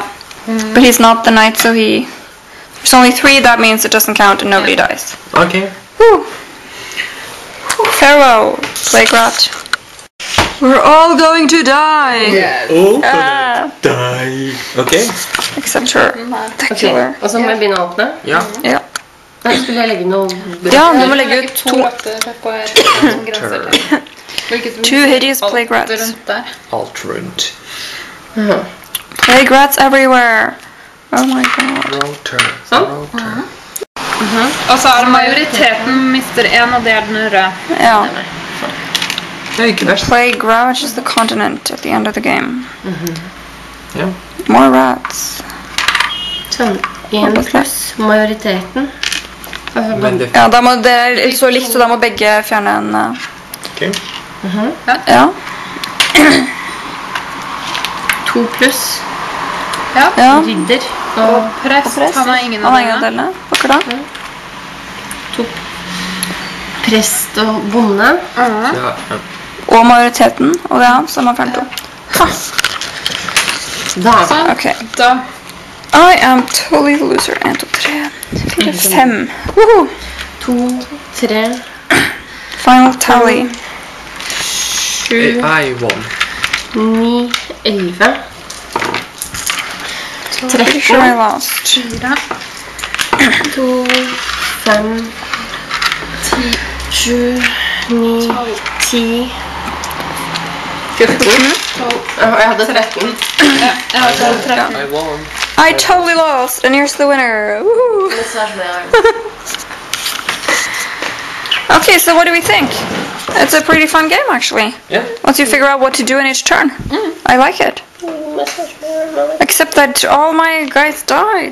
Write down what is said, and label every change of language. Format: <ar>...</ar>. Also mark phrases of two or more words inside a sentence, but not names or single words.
<en>But he's not the knight, so there's only 3, that means it doesn't count and nobody dies. Okay. Woo. Farewell, plague rat. We're all going to die! Yes. Oh, Ah, die. Okay. except her. The killer.</en> <no>Og så må jeg begynne å åpne. Ja. Ja. Nei, skulle jeg legge noe Ja, du må Du må legge legge ut 2 2. rotter på et som grenser til. Hvilket</no> <en>2 hideous plague</en> <no>alt</no> <en>rats.</en> <no>rundt der. Alt rundt.</no> <en>Plague rats everywhere. Oh my god.</en> <no>Rotor. Sånn. Rotor. Og så er det majoriteten mister 1, og det er den røde. Ja. Det er ikke verst.</no> <en>Plague ravage is the continent at the end of the game.</en> <no>Ja.</no> <en>More rats.</en> <no>Sånn. 1 pluss majoriteten. Men det... Ja, det er så likt, så da må begge fjerne en...</no> <en>Okay.</en> <no>Ja. 2 pluss Ja. Ja. ridder. Og prest, han har ingen av ingen av delene. delene. Akkurat da. 2 prest og bonde. Ja. Og majoriteten, og det er han som har fjernet 2. Da. Sånn. Ok. Da.</no> <en>I am totally the loser. 1, 2, 3, 4, 5. Woohoo! 2, 3, Final tally. 7, I won. 9, 11, Pretty sure I lost. 4, 2, 5, 7, 9, 10, 14.</en> <no>Jeg hadde 13. Ja, jeg har 13.</no> <en>I won. I totally lost, and here's the winner. Woohoo! Okay, so what do we think? It's a pretty fun game, actually. Yeah. Once you figure out what to do in each turn. I like it. Except that all my guys died.</en>